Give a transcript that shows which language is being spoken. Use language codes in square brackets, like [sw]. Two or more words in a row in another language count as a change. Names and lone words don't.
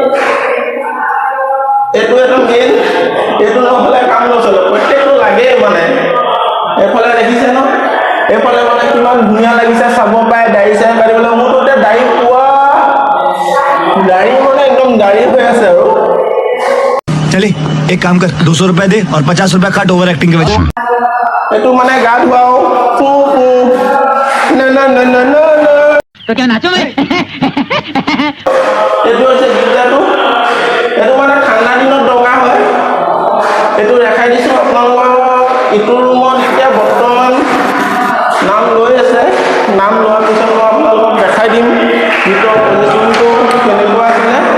[as] এইটো এটা মেইন এইটো নহ'লে কাম নচলে প্ৰত্যেকটো লাগেই মানে এইফালে দেখিছে ন এইফালে মানে কিমান ধুনীয়া লাগিছে চাব পাৰে দাড়ি চাৰি কাটিবলৈ মোৰতো এতিয়া দাড়ি পোৱা দাড়ি মানে একদম দাড়ি হৈ আছে আৰু [hi] चले एक काम कर 200 रुपए दे और 50 रुपए काट ओवर एक्टिंग के वजह [as] এইটো মানে গা ধুৱাও [hi] तो क्या नाचो मैं [as] এইটো হৈছে গীৰ্জাটো এইটো মানে ঠাণ্ডা দিনত দৰকাৰ হয় এইটো দেখাই দিছোঁ আপোনালোকক ইটো ৰুমত এতিয়া বৰ্তমান নাম লৈ আছে নাম লোৱাৰ পিছত মই আপোনালোকক দেখাই দিম ভিতৰৰ পজিশ্যনটো কেনেকুৱা আছিলে